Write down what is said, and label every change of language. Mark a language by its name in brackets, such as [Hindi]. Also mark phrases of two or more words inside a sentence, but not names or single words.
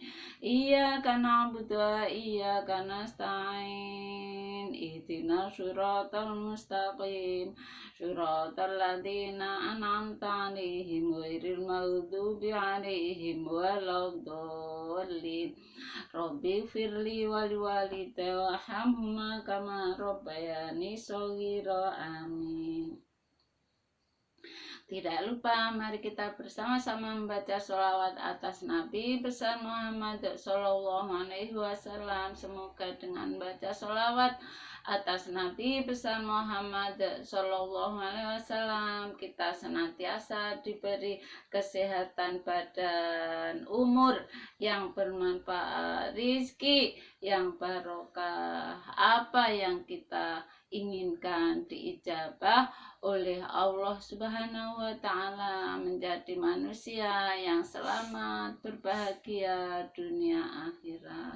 [Arabic] إياك نعبد وإياك نستعين. اهدنا الصراط المستقيم. صراط الذين أنعمت عليهم غير المغضوب عليهم ولا الضالين. رب اغفر لي ولوالدي وارحمهما كما ربياني صغيرا. Amin. [Indonesian] Tidak lupa, mari kita bersama-sama membaca sholawat atas Nabi besar Muhammad [Arabic] صلى الله عليه وسلم. [Indonesian] Semoga dengan baca sholawat atas Nabi besar Muhammad [Arabic] صلى الله عليه وسلم [Indonesian] kita senantiasa diberi kesehatan badan, umur yang bermanfaat, rizki yang barokah, apa yang kita inginkan diijabah oleh Allah [Arabic] سبحانه وتعالى, [Indonesian] menjadi manusia yang selamat, berbahagia dunia akhirat.